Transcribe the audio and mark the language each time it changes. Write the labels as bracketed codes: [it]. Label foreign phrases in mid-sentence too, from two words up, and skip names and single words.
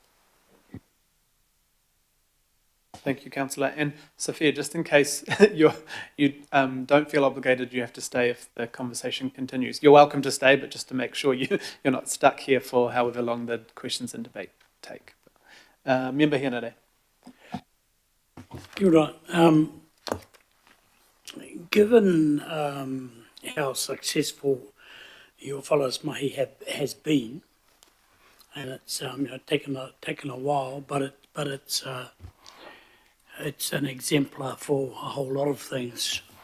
[en] Thank you, Councillor. And Sophia, just in case you don't feel obligated, you have to stay if the conversation continues. You're welcome to stay, but just to make sure you're not stuck here for however long the questions and debate take. Member Henare. [mi] Kia ora. [en] Given how successful your fellows mahi has been, and it's taken a while, but it's an exemplar for a whole lot of things.